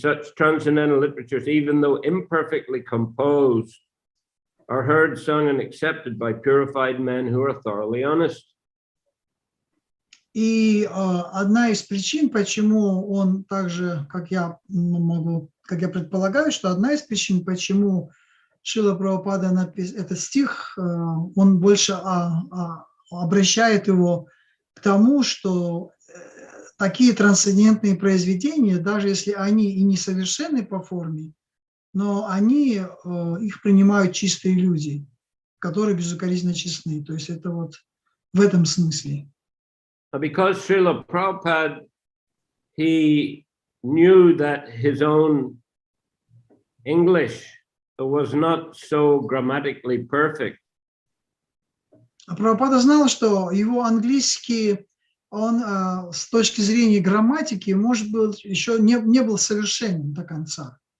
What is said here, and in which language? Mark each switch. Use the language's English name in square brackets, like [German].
[English] Such transcendental literatures, even though imperfectly composed, are heard, sung, and accepted by purified men who are thoroughly honest. [Russian] И одна из причин, почему он также, как я предполагаю, что одна из причин, почему Шрила Прабхупада этот стих, он больше обращает его к тому, что такие трансцендентные произведения, даже если они и несовершенны по форме, но их принимают чистые люди, которые безукоризненно честны. То есть это вот в этом смысле. [English] Because Srila Prabhupada, he knew that his own English was not so grammatically perfect. [Russian] А Прабхупада знал, что его английский, он с точки зрения грамматики, может быть, еще не был совершенен до конца.